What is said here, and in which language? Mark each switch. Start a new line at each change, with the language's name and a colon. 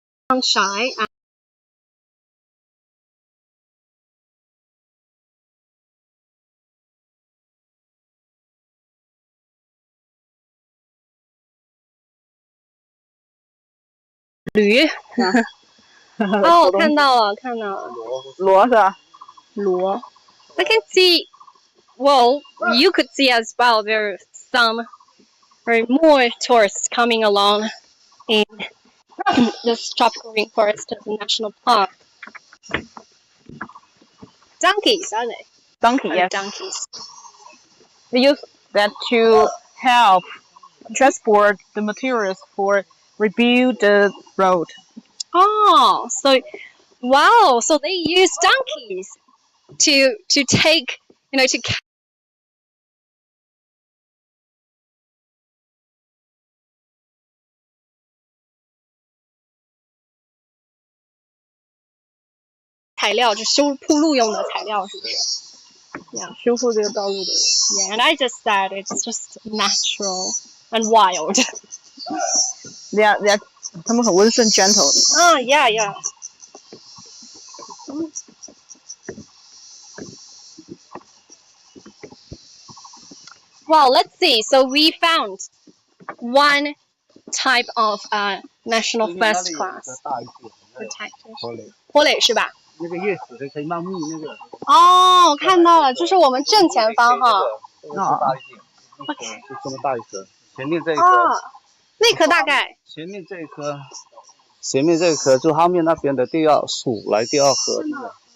English: Sunshine and
Chinese: 驴哦，看到了螺是吧？
English: 螺 I can see, well, you could see as well, there are some more tourists coming along in this tropical rainforest of the national park. Donkeys, aren't they? Yes. Donkeys. They use that to help transport the materials for rebuild the road. Oh, so they use donkeys to take, to
Chinese: 材料，就修铺路用的材料，是不是？
English: Yeah,
Chinese: 修复这个道路的。
English: Yeah, and I just said it's just natural and wild. They
Chinese: 他们很温顺
English: gentle. Oh, yeah. Well, let's see. So we found one type of national first class protected.
Chinese: 坡垒是吧？那个叶子可以茂密那个。哦，看到了，就是我们正前方哈。大一点。OK。就这么大一颗，前面这一颗。那颗大概。前面这一颗，就后面那边的第二数来第二颗那个。